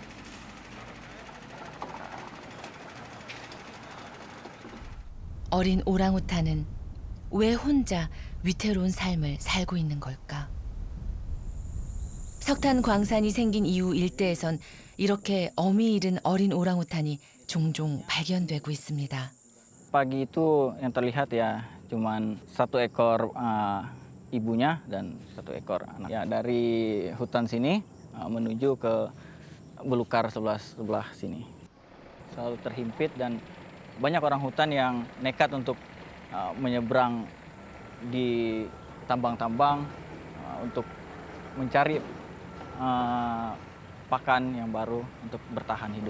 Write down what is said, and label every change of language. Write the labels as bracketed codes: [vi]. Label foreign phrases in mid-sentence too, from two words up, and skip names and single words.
[ko] 어린 오랑우탄은 왜 혼자 위태로운 삶을 살고 있는 걸까? 석탄 광산이 생긴 이후 일대에선 이렇게 어미 잃은 어린 오랑우탄이 종종 발견되고 있습니다. [id] Pagi itu yang terlihat ya cuman 1 ekor ibunya dan 1 ekor anak. Ya dari hutan sini menuju ke belukar sebelah sini. Selalu terhimpit dan banyak orang hutan yang nekat untuk menyeberang di tambang-tambang untuk mencari pakan yang baru untuk bertahan hidup.